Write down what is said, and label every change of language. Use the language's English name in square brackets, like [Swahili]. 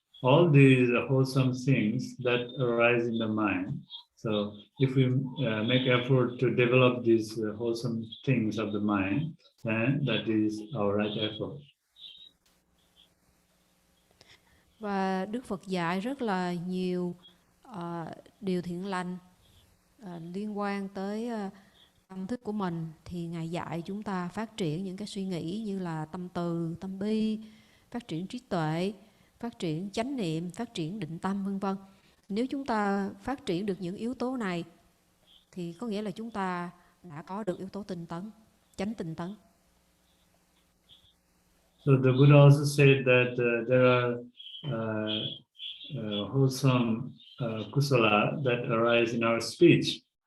[English] All these are wholesome things that arise in the mind. So if we make effort to develop these wholesome things of the mind, then that is our right effort. [Vietnamese] Và Đức Phật dạy rất là nhiều điều thiện lành liên quan tới tâm thức của mình, thì Ngài dạy chúng ta phát triển những cái suy nghĩ như là tâm từ, tâm bi, phát triển trí tuệ, phát triển chánh niệm, phát triển định tâm vân vân. Nếu chúng ta phát triển được những yếu tố này thì có nghĩa là chúng ta đã có được yếu tố tinh tấn, chánh tinh tấn. [English] So the Buddha also said that there are wholesome kusala that arise in our speech.